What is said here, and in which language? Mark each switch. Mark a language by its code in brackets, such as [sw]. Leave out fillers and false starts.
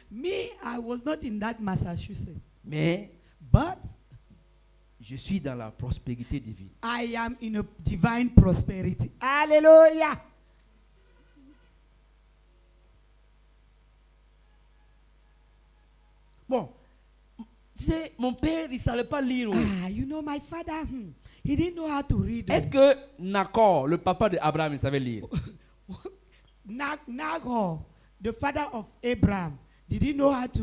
[en] Me, I was not in that Massachusetts. [fr] Mais [en] But [fr] je suis dans la prospérité divine. [en] I am in a divine prosperity. Hallelujah. [fr] Bon, tu sais, mon père, il ne savait pas lire. [en] Ah, you know, my father, he didn't know how to read. [fr] Est-ce que Nacor, le papa d'Abraham, il savait lire? [en] Nagor, the father of Abraham, did he know how to